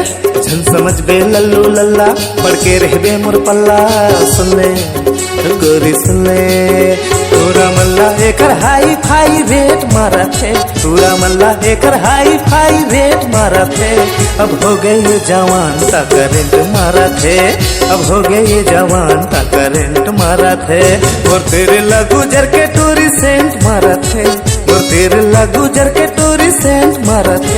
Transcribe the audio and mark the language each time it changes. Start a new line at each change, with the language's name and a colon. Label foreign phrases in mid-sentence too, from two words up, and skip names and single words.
Chhattisgarhi: झन समझ बे लल्लू लल्ला पढ़ के रह बे मोर पल्ला, सुन ले गोरी सुन ले। तूरा मल्ला एकर
English: hi fi
Chhattisgarhi: रेट मारा थे, तूरा मल्ला एकर
English: hi fi
Chhattisgarhi: रेट मारा थे। अब हो गए ये जवान ता करेंट मारा थे, अब हो गए ये जवान ता करेंट मारा थे। और तेरे गुजर के टूरी सेंट मारा थे, और तेरे गुजर के टूरी सेंट मारा थे।